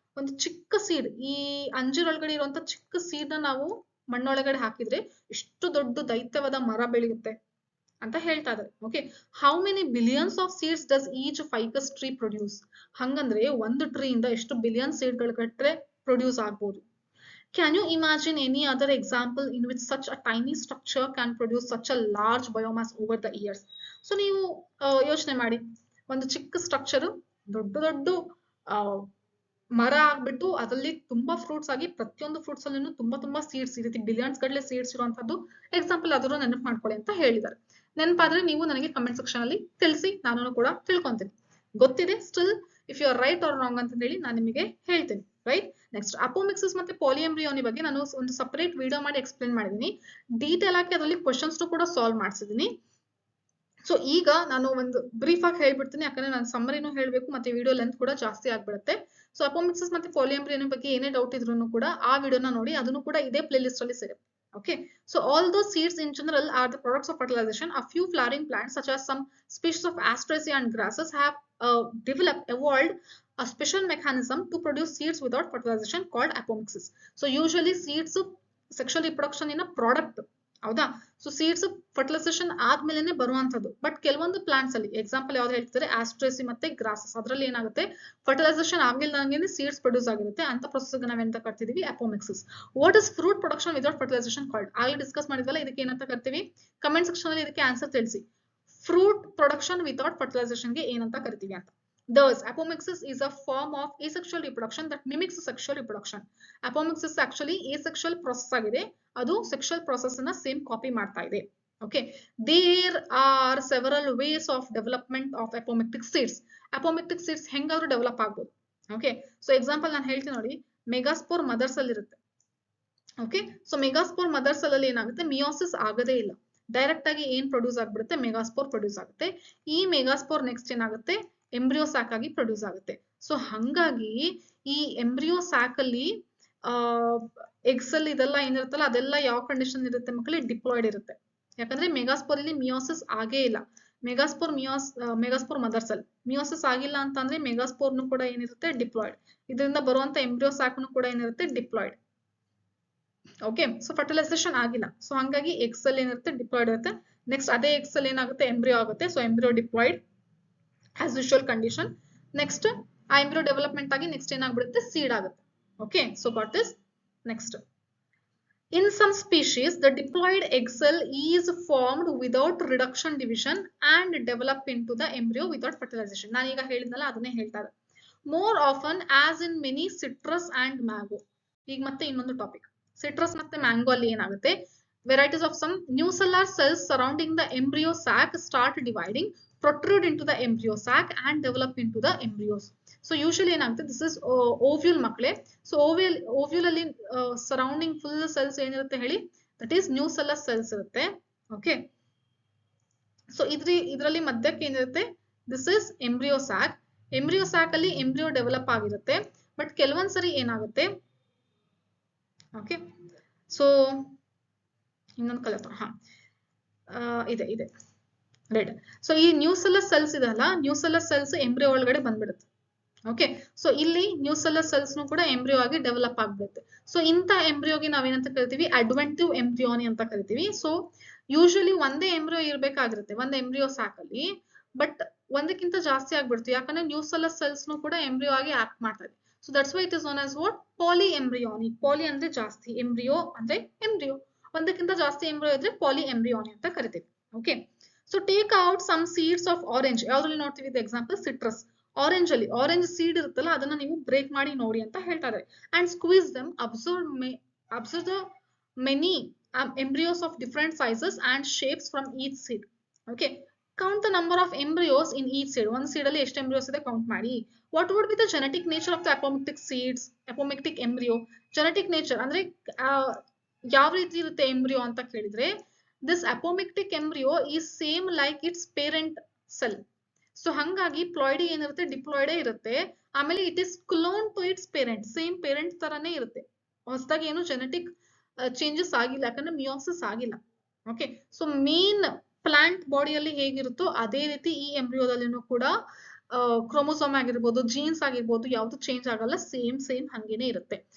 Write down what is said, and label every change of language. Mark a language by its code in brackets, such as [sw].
[kn] ಒಂದು ಚಿಕ್ಕ ಸೀಡ್, ಈ ಅಂಜೀರ್ ಒಳಗಡೆ ಇರುವಂತ ಚಿಕ್ಕ ಸೀಡ್ ನ ನಾವು ಮಣ್ಣೊಳಗಡೆ ಹಾಕಿದ್ರೆ ಎಷ್ಟು ದೊಡ್ಡ ದೈತ್ಯವಾದ ಮರ ಬೆಳೆಯುತ್ತೆ ಅಂತ ಹೇಳ್ತಾ ಇದ್ದಾರೆ. [en] Okay, how many billions of seeds does each ficus tree produce? [kn] ಹಂಗಂದ್ರೆ ಒಂದು ಟ್ರೀ ಇಂದ ಎಷ್ಟು ಬಿಲಿಯನ್ ಸೀಡ್ ಗಳು ಕಟ್ರೆ ಪ್ರೊಡ್ಯೂಸ್ ಆಗ್ಬೋದು. [en] Can you imagine any other example in which such a tiny structure can produce such a large biomass over the years? So [kn] ನೀವು ಯೋಚನೆ ಮಾಡಿ, ಒಂದು ಚಿಕ್ಕ ಸ್ಟ್ರಕ್ಚರ್ ದೊಡ್ಡ ದೊಡ್ಡ ಮರ ಆಗ್ಬಿಟ್ಟು ಅದರಲ್ಲಿ ತುಂಬಾ ಫ್ರೂಟ್ಸ್ ಆಗಿ ಪ್ರತಿಯೊಂದು ಫ್ರೂಟ್ಸ್ ಅಲ್ಲೂ ತುಂಬಾ ಸೀಡ್ಸ್ ಈ ರೀತಿ ಬಿಲಿಯನ್ಸ್ ಗಟ್ಟಲೆ ಸೀಡ್ಸ್ ಇರುವಂತದ್ದು ಎಕ್ಸಾಂಪಲ್ ಆದ್ರೂ ನೆನಪು ಮಾಡ್ಕೊಳ್ಳಿ ಅಂತ ಹೇಳಿದ್ದಾರೆ. ನೆನಪಾದ್ರೆ ನೀವು ನನಗೆ ಕಮೆಂಟ್ ಸೆಕ್ಷನ್ ಅಲ್ಲಿ ತಿಳಿಸಿ, ನಾನು ಕೂಡ ತಿಳ್ಕೊಂತೀನಿ. ಗೊತ್ತಿದೆ [en] still if you are right or wrong [kn] ಅಂತ ಹೇಳಿ ನಾನು ನಿಮಗೆ ಹೇಳ್ತೀನಿ. ರೈಟ್. ನೆಕ್ಸ್ಟ್ ಅಪೋಮಿಕ್ಸಿಸ್ ಮತ್ತೆ ಪಾಲಿಎಂಬ್ರಿಯೋನಿ ಬಗ್ಗೆ ನಾನು ಒಂದು ಸಪರೇಟ್ ವಿಡಿಯೋ ಮಾಡಿ ಎಕ್ಸ್ಪ್ಲೇನ್ ಮಾಡಿದೀನಿ. ಡೀಟೇಲ್ ಆಗಿ ಅದರಲ್ಲಿ ಕ್ವಶನ್ಸ್ ಕೂಡ ಸಾಲ್ವ್ ಮಾಡಿಸಿದೀನಿ. ಸೊ ಈಗ ನಾನು ಒಂದು ಬ್ರೀಫ್ ಆಗಿ ಹೇಳ್ಬಿಡ್ತೀನಿ, ಯಾಕಂದ್ರೆ ನಾನು ಸಮ್ಮರಿನೂ ಹೇಳ್ಬೇಕು ಮತ್ತೆ ವಿಡಿಯೋ ಲೆಂತ್ ಕೂಡ ಜಾಸ್ತಿ ಆಗ್ಬಿಡುತ್ತೆ. ಸೊ ಅಪೋಮಿಕ್ಸಿಸ್ ಮತ್ತೆ ಪಾಲಿಎಂಬ್ರಿಯೋನಿ ಬಗ್ಗೆ ಏನೇ ಡೌಟ್ ಇದ್ರೂ ಕೂಡ ಆ ವಿಡಿಯೋನ ನೋಡಿ, ಅದನ್ನು ಕೂಡ ಇದೇ ಪ್ಲೇ ಲಿಸ್ಟ್ ಅಲ್ಲಿ ಸಿಗುತ್ತೆ. [en] Okay, so all those seeds in general are the products of fertilization. A few flowering plants such as some species of Asteraceae and grasses have evolved a special mechanism to produce seeds without fertilization called apomixis. So usually seeds sexual reproduction in a product. [kn] ಹೌದಾ? So seeds fertilisation ಆದ್ಮೇಲೆ ಬರುವಂತದ್ದು. But ಕೆಲವೊಂದು plants ಅಲ್ಲಿ example ಯಾವ್ದು ಹೇಳ್ತಾರೆ, ಆಸ್ಟ್ರೇಸಿ ಮತ್ತೆ grasses, ಅದರಲ್ಲಿ ಏನಾಗುತ್ತೆ ಫರ್ಟಿಲೈಸೇಷನ್ ಆಗಿಲ್ದಂಗೆ ಸೀಡ್ಸ್ ಪ್ರೊಡ್ಯೂಸ್ ಆಗಿರುತ್ತೆ. ಅಂತ ಪ್ರೊಸೆಸ್ ನಾವೆಂತ ಕರ್ತೀವಿ [en] Apomixis. What is fruit production without fertilization called? [kn] ಆಗಲೇ ಡಿಸ್ಕಸ್ ಮಾಡಿದ್ವಲ್ಲ, ಇದಕ್ಕೆ ಏನಂತ ಕರ್ತೀವಿ? ಕಮೆಂಟ್ ಸೆಕ್ಷನ್ ಅಲ್ಲಿ ಇದಕ್ಕೆ ಆನ್ಸರ್ ತಿಳಿಸಿ. [en] fruit production without fertilization [kn] ಗೆ ಏನಂತ ಕರಿತೀವಿ ಅಂತ. [en] Thus, apomixis is a form of asexual reproduction that mimics sexual reproduction. [kn] Apomixis actually asexual process ಆಗಿದೆ, ಅದು sexual process ಅನ್ನ ಸೇಮ್ ಕಾಪಿ ಮಾಡ್ತಾ ಇದೆ. [en] Okay, there are several ways of development of apomictic seeds. [kn] Apomictic seeds ಹೆಂಗಾದ್ರೂ develop ಆಗ್ಬೋದು. Okay, so example ನಾನು ಹೇಳ್ತೀನಿ ನೋಡಿ, megaspore mother cell ಇರುತ್ತೆ. Okay, so megaspore mother cell ಅಲ್ಲಿ ಏನಾಗುತ್ತೆ, ಮಿಯೋಸಿಸ್ ಆಗದೇ ಇಲ್ಲ, ಡೈರೆಕ್ಟ್ ಆಗಿ ಏನ್ ಪ್ರೊಡ್ಯೂಸ್ ಆಗ್ಬಿಡುತ್ತೆ, ಮೆಗಾಸ್ಪೋರ್ ಪ್ರೊಡ್ಯೂಸ್ ಆಗುತ್ತೆ. ಈ ಮೆಗಾಸ್ಪೋರ್ ನೆಕ್ಸ್ಟ್ ಏನಾಗುತ್ತೆ, ಎಂಬ್ರಿಯೋ ಸ್ಯಾಕ್ ಆಗಿ ಪ್ರೊಡ್ಯೂಸ್ ಆಗುತ್ತೆ. ಸೊ ಹಂಗಾಗಿ ಈ ಎಂಬ್ರಿಯೋ ಸ್ಯಾಕ್ ಅಲ್ಲಿ ಎಗ್ಸ್ ಅಲ್ಲಿ ಇದೆಲ್ಲ ಏನಿರುತ್ತಲ್ಲ ಅದೆಲ್ಲ ಯಾವ ಕಂಡೀಷನ್ ಇರುತ್ತೆ ಮಕ್ಕಳೇ, ಡಿಪ್ಲಾಯ್ಡ್ ಇರುತ್ತೆ. ಯಾಕಂದ್ರೆ ಮೆಗಾಸ್ಪೋರ್ ಅಲ್ಲಿ ಮಿಯೋಸಿಸ್ ಆಗೇ ಇಲ್ಲ. ಮೆಗಾಸ್ಪೋರ್ ಮದರ್ ಸೆಲ್ ಮಿಯೋಸಿಸ್ ಆಗಿಲ್ಲ ಅಂತಂದ್ರೆ ಮೆಗಾಸ್ಪೋರ್ನು ಕೂಡ ಏನಿರುತ್ತೆ, ಡಿಪ್ಲಾಯ್ಡ್. ಇದರಿಂದ ಬರುವಂತ ಎಂಬ್ರಿಯೋ ಸ್ಯಾಕ್ನು ಕೂಡ ಏನಿರುತ್ತೆ, ಡಿಪ್ಲಾಯ್ಡ್. ಓಕೆ, ಸೊ ಫರ್ಟಿಲೈಸೇಷನ್ ಆಗಿಲ್ಲ, ಸೊ ಹಂಗಾಗಿ ಎಗ್ಸ್ ಅಲ್ಲಿ ಏನಿರುತ್ತೆ, ಡಿಪ್ಲಾಯ್ಡ್ ಇರುತ್ತೆ. ನೆಕ್ಸ್ಟ್ ಅದೇ ಎಗ್ಸ್ ಅಲ್ಲಿ ಏನಾಗುತ್ತೆ, ಎಂಬ್ರಿಯೋ ಆಗುತ್ತೆ. So embryo diploid [en] as usual condition. [kn] Next embryo development agi next ಏನಾಗ್ಬಿಡುತ್ತೆ, seed ಆಗುತ್ತೆ. [en] Okay, so got this. Next, in some species the diploid egg cell is formed without reduction division and develop into the embryo without fertilization. [kn] ನಾನು ಈಗ ಹೇಳಿದ್ನಲ್ಲ ಅದನ್ನೇ ಹೇಳ್ತಾ ಇದೆ. [en] More often as in many citrus and mango. [kn] ಈಗ ಮತ್ತೆ ಇನ್ನೊಂದು topic, citrus ಮತ್ತೆ ಮ್ಯಾಂಗೋ ಅಲ್ಲಿ ಏನಾಗುತ್ತೆ, [en] varieties of some nucellar cells surrounding the embryo sac start dividing, protrude into the embryo sac and develop into the embryos. [kn] So usually ಏನಾಗುತ್ತೆ, [en] this is ovule [kn] ಮಕ್ಕಳೇ. So ovule ಅಲ್ಲಿ surrounding full cells ಏನಿರುತ್ತೆ ಹೇಳಿ, [en] that is nucellar cells [kn] ಇರುತ್ತೆ. Okay, so ಇದರಲ್ಲಿ ಮಧ್ಯಕ್ಕೆ ಏನಿರುತ್ತೆ, [en] this is embryo sac. [kn] embryo sac ಅಲ್ಲಿ embryo develop ಆಗಿರುತ್ತೆ. ಬಟ್ ಕೆಲವೊಂದ್ಸರಿ ಏನಾಗುತ್ತೆ, okay, so ಇನ್ನೊಂದು ಕಲರ್ ಇದೆ ರೆಡ್. ಸೊ ಈ ನ್ಯೂಸೆಲ್ಲರ್ ಸೆಲ್ಸ್ ಇದೆಲ್ಲ, ನ್ಯೂಸೆಲ್ಲರ್ ಸೆಲ್ಸ್ ಎಂಬ್ರಿಯೋ ಒಳಗಡೆ ಬಂದ್ಬಿಡುತ್ತೆ. ಓಕೆ, ಸೊ ಇಲ್ಲಿ ನ್ಯೂಸೆಲ್ಲರ್ ಸೆಲ್ಸ್ ಕೂಡ ಎಂಬ್ರಿಯೋ ಆಗಿ ಡೆವಲಪ್ ಆಗ್ಬಿಡುತ್ತೆ. ಸೊ ಇಂಥ ಎಂಬ್ರಿಯೋಗೆ ನಾವೇನಂತ ಕರಿತೀವಿ, ಅಡ್ವೆಂಟಿವ್ ಎಂಬ್ರಿಯೋನಿ ಅಂತ ಕರಿತೀವಿ. ಸೊ ಯೂಶಲಿ ಒಂದೇ ಎಂಬ್ರಿಯೋ ಇರ್ಬೇಕಾಗಿರುತ್ತೆ ಒಂದು ಎಂಬ್ರಿಯೋ ಸ್ಯಾಕ್ ಅಲ್ಲಿ, ಬಟ್ ಒಂದಕ್ಕಿಂತ ಜಾಸ್ತಿ ಆಗ್ಬಿಡ್ತು, ಯಾಕಂದ್ರೆ ನ್ಯೂಸೆಲ್ಲರ್ ಸೆಲ್ಸ್ ಕೂಡ ಎಂಬ್ರಿಯೋ ಆಗಿ ಆಕ್ಟ್ ಮಾಡ್ತಾರೆ. [en] so that's why it is known as what, [kn] ಪಾಲಿ ಎಂಬ್ರಿಯೋನಿ. ಪಾಲಿ ಅಂದ್ರೆ ಜಾಸ್ತಿ, ಎಂಬ್ರಿಯೋ ಅಂದ್ರೆ ಎಂಬ್ರಿಯೋ, ಒಂದಕ್ಕಿಂತ ಜಾಸ್ತಿ ಎಂಬ್ರಿಯೋ ಇದ್ರೆ ಪಾಲಿ ಎಂಬ್ರಿಯೋನಿ ಅಂತ ಕರಿತೀವಿ. [en] Okay, so take out some seeds of orange. [kn] ಯಾವ್ದ್ರಲ್ಲಿ ನೋಡ್ತೀವಿ, [en] Example citrus. [kn] ಆರೆಂಜ್ ಅಲ್ಲಿ ಆರೆಂಜ್ ಸೀಡ್ ಇರುತ್ತಲ್ಲ, ಅದನ್ನ ನೀವು ಬ್ರೇಕ್ ಮಾಡಿ ನೋಡಿ ಅಂತ ಹೇಳ್ತಾ ಇದ್ದಾರೆ. [en] And squeeze them, observe the many embryos of different sizes and shapes from each seed. Okay, count the number of embryos in each seed. [kn] One seed ಅಲ್ಲಿ ಎಷ್ಟು embryos ಇದೆ count ಮಾಡಿ. [en] What would be the genetic nature of the apomictic seeds, apomictic embryo? Genetic nature [kn] ಅಂದ್ರೆ ಯಾವ ರೀತಿ ಇರುತ್ತೆ embryo ಅಂತ ಕೇಳಿದ್ರೆ, [en] this apomictic embryo is same like its parent cell. [kn] So ಹಂಗಾಗಿ ಪ್ಲಾಯ್ಡಿ ಏನಿರುತ್ತೆ, ಡಿಪ್ಲಾಯ್ಡೇ ಇರುತ್ತೆ. ಆಮೇಲೆ [en] it is clone to its parent, [kn] same parent ತರಾನೇ ಇರುತ್ತೆ. ಹೊಸದಾಗಿ ಏನು ಜೆನೆಟಿಕ್ ಚೇಂಜಸ್ ಆಗಿಲ್ಲ, ಯಾಕಂದ್ರೆ ಮಿಯೋಸಿಸ್ ಆಗಿಲ್ಲ. ಓಕೆ, ಸೊ ಮೇನ್ ಪ್ಲಾಂಟ್ ಬಾಡಿಯಲ್ಲಿ ಹೇಗಿರುತ್ತೋ ಅದೇ ರೀತಿ ಈ ಎಂಬ್ರಿಯೋದಲ್ಲಿನೂ ಕೂಡ ಕ್ರೋಮೋಸೋಮ್ ಆಗಿರ್ಬೋದು, ಜೀನ್ಸ್ ಆಗಿರ್ಬೋದು, ಯಾವ್ದು ಚೇಂಜ್ ಆಗಲ್ಲ, ಸೇಮ್ ಹಂಗೇನೆ ಇರುತ್ತೆ.